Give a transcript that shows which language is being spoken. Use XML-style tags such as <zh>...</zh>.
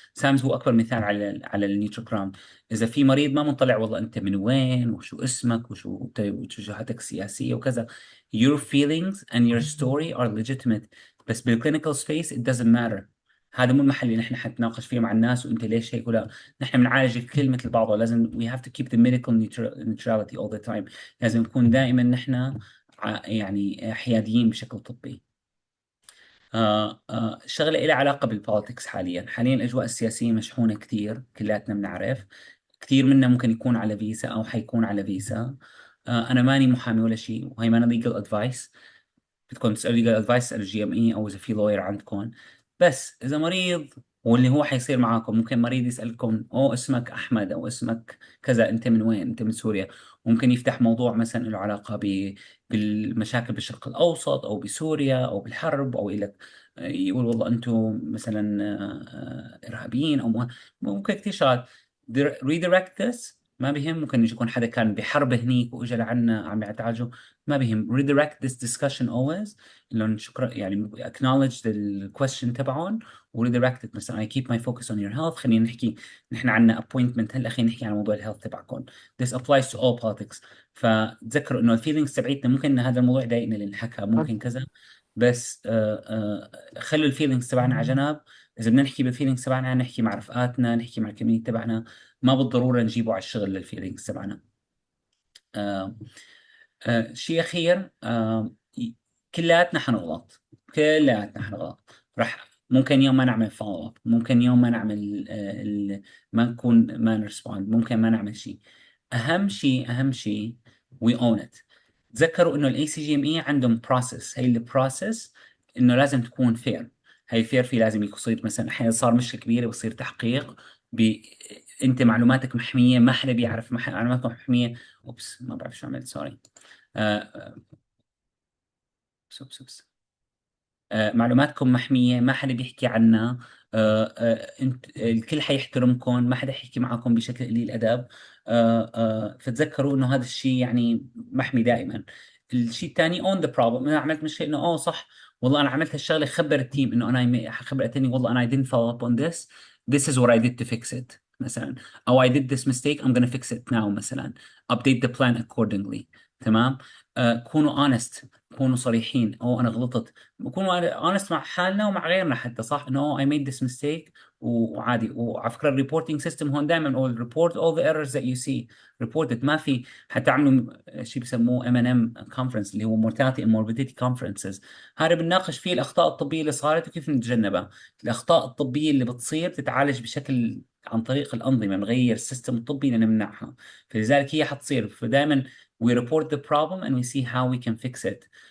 <ar>سامز هو اكبر مثال على النيوترال جراوند. اذا في مريض ما منطلع والله انت من وين وشو اسمك وشو وجهتك السياسيه وكذا،</ar> <en>your feelings and your story are legitimate،</en> <ar>بس بالكلينيكال سبيس</ar> <en>it doesn't matter.</en> <ar>هذا مو المحل اللي نحن حنتناقش فيه مع الناس وانت ليش هيك ولا. نحن بنعالج الكل مثل بعضه، لازم</ar> <en>we have to keep the medical neutrality all the time.</en> <ar>لازم نكون دائما نحن يعني حياديين بشكل طبي. شغلة إلها علاقة بالبوليتكس. حاليا الأجواء السياسية مشحونة كثير، كلياتنا بنعرف. كثير منا ممكن يكون على فيزا أو حيكون على فيزا. أنا ماني محامي ولا شيء، وهي ما ليجل أدفايس. بدكم تسألوا ليجل أدفايس اسألوا جي ام اي، أو إذا في لوير عندكم. بس إذا مريض، واللي هو حيصير معاكم، ممكن مريض يسألكم أو اسمك أحمد أو اسمك كذا، أنت من وين، أنت من سوريا. ممكن يفتح موضوع مثلا له علاقة بالمشاكل بالشرق الأوسط أو بسوريا أو بالحرب، أو إلى يقول والله أنتم مثلا إرهابيين، أو ممكن كثير شغلات.</ar> <en>redirect this،</en> <ar>ما بهم. ممكن يكون حدا كان بحرب هنيك واجى لعنا عم يعالجه، ما بهم.</ar> <en>redirect this discussion always،</en> <ar>لهم شكرا يعني</ar> <en>acknowledge the question</en> <ar>تبعهم و</ar> <en>redirect it.</en> <ar>مثلا</ar> <en>I keep my focus on your health،</en> <ar>خلينا نحكي نحن عنا appointment هلا، خلينا نحكي عن موضوع الهيلث تبعكم.</ar> <en>this applies to all politics.</en> <ar>فتذكروا انه الفيلينجز تبعيتنا ممكن إن هذا الموضوع يضايقنا اللي انحكى، ممكن كذا، بس خلوا الفيلينجز تبعنا على جنب. اذا بدنا نحكي بالفيلينجز تبعنا نحكي مع رفقاتنا، نحكي مع الكوميونتي تبعنا، ما بالضروره نجيبه على الشغل للفيلينجز تبعنا. آه شيء أخير، كلياتنا حنغلط، كلياتنا حنغلط. ممكن يوم ما نعمل فولو اب، ممكن يوم ما نعمل ما نكون ما نرسبوند، ممكن ما نعمل شيء. أهم شيء</ar> <en>we own it.</en> <ar>تذكروا إنه الاي سي جي ام اي عندهم بروسيس، هي البروسيس إنه لازم تكون فير. هي فير، في لازم يصير مثلا أحيانا صار مشكلة كبيرة بصير تحقيق انت معلوماتك محميه، ما حدا بيعرف معلوماتك محميه. اوبس ما بعرف شو عملت، سوري. اوبس. معلوماتكم محمية، ما حدا بيحكي عنها. انت الكل حيحترمكم، ما حدا يحكي معكم بشكل قليل أدب. فتذكروا انه هذا الشيء يعني محمي دائما. الشيء الثاني اون ذا بروبلم. انا عملت مشكلة انه صح والله انا عملت هالشغلة، خبر التيم انه انا خبر التاني والله انا</ar> <en>I didn't follow up on this. This is what I did to fix it مثلا، او I did this mistake I'm gonna fix it now مثلا. update the plan accordingly.</en> <ar>تمام. كونوا honest، كونوا صريحين، أو أنا غلطت. كونوا honest مع حالنا ومع غيرنا حتى، صح؟ إنه</ar> <en>I made this mistake.</en> <ar>وعادي. وعلى فكرة الريبورتينج سيستم هون دائما نقول</ar> <en>report all the errors that you see reported.</en> <ar>ما في حتى عملوا شيء بسموه M&M conference اللي هو</ar> <en>mortality and morbidity conferences.</en> <ar>هذا بنناقش فيه الأخطاء الطبية اللي صارت وكيف نتجنبها. الأخطاء الطبية اللي بتصير تتعالج بشكل عن طريق الأنظمة، نغير السيستم الطبي لنمنعها. فلذلك هي حتصير.</ar> <en>فدائما we report the problem and we see how we can fix it.</en>